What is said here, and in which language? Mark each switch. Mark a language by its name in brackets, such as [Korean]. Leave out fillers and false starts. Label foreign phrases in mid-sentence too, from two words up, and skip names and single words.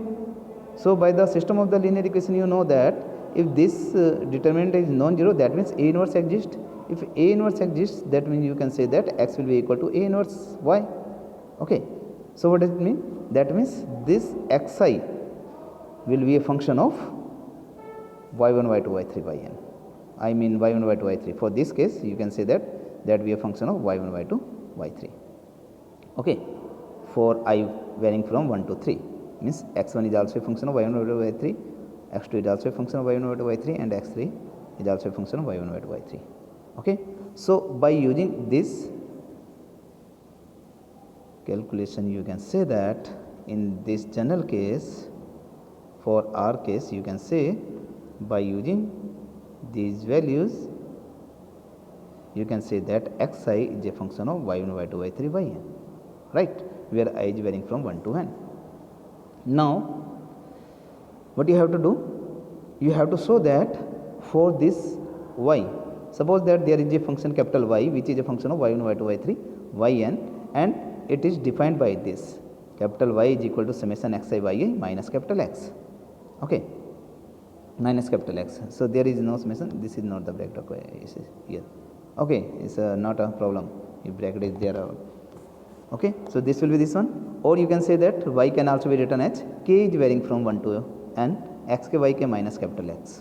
[English] So by the system of the linear equation, you know that if this determinant is non-zero, that means A inverse exists. If A inverse exists, that means you can say that x will be equal to A inverse y. Okay, so what does it mean? That means this xi will be a function of y1 y2 y3 yn. I mean y1 y2 y3. For this case, you can say that be a function of y1 y2 y3. Okay, for I varying from 1 to 3, means x1 is also a function of y1 y2 y3, x2 is also a function of y1 y2 y3, and x3 is also a function of y1 y2 y3. Okay, so by using this calculation, you can say that in this general case, for our case, you can say by using these values, you can say that xi is a function of y1 y2 y3 yn, right, where I is varying from 1 to n. Now what you have to do? You have to show that for this y, suppose that there is a function capital Y, which is a function of y1 y2 y3 yn, and it is defined by this capital Y is equal to summation xi yi minus capital X, okay, minus capital X. So there is no summation, this is not the bracket here, okay, it's not a problem if bracket is there. Okay, so this will be this one, or you can say that y can also be written as k is varying from 1 to n, xk yk minus capital X.